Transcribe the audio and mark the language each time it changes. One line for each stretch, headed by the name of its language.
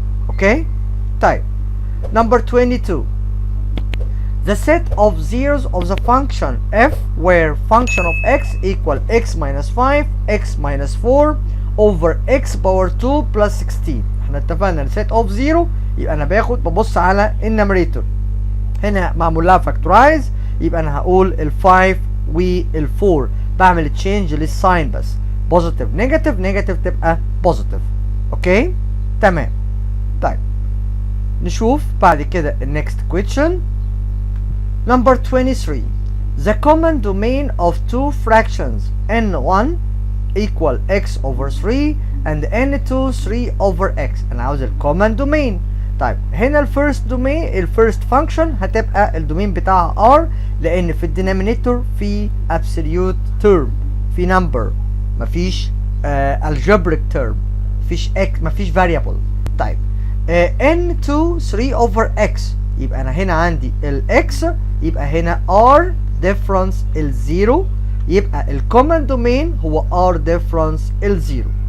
Arabic: اوكي طيب
English: number 22 the set of zeros of the function f where function of x equal x minus 5 x minus 4 over x power 2 plus 16.
Arabic: احنا اتفقنا ان set of 0 يبقى انا ببص على النمريتور، هنا معمول لها فاكتورايز يبقى انا هقول ال 5 وال 4 بعمل تشينج للساين بس بوزيتيف نيجاتيف نيجاتيف تبقى بوزيتيف. اوكي تمام. طيب نشوف بعد كده النكست كويشن نمبر 23
English: the common domain of two fractions n1 equal x over 3 and n2 3 over x.
Arabic: انا عاوز الكومن دومين. طيب هنا الفيرست دومين الفيرست فانكشن هتبقى الدومين بتاعها r لان في الدينامينيتور في absolute term في number مفيش algebraic term مفيش x مفيش variable. طيب n2 3 over x يبقى انا هنا عندي ال x يبقى هنا r difference ال 0 يبقى الكومن دومين هو r difference ال 0.